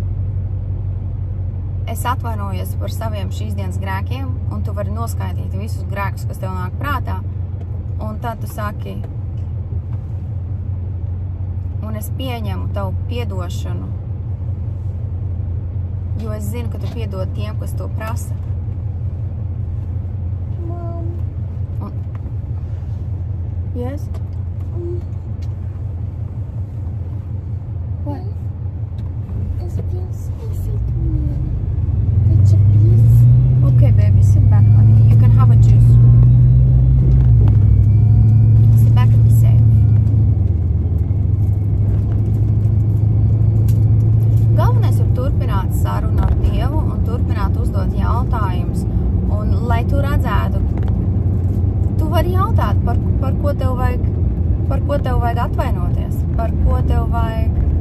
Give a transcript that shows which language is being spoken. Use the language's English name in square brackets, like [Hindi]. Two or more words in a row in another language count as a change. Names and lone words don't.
[Latvian] Es atvainojos par saviem šīs dienas grēkiem, un tu vari noskaidīt visus grēkus, kas tev nāk prātā, un tad tu saki, un es pieņemu tavu piedošanu, jo es zinu, ka tu piedod tiem, kas to prasa. [English] Mom. Yes? What? It feels spicy to me. Could you please? Okay, baby, sit back, honey. You can have a juice. Sit back and be safe. [Latvian] Galvenais ir turpināt sarunu ar Dievu un turpināt uzdot jautājumus. Un, lai tu redzētu, tu vari jautāt, par ko tev vajag atvainoties, par ko tev vajag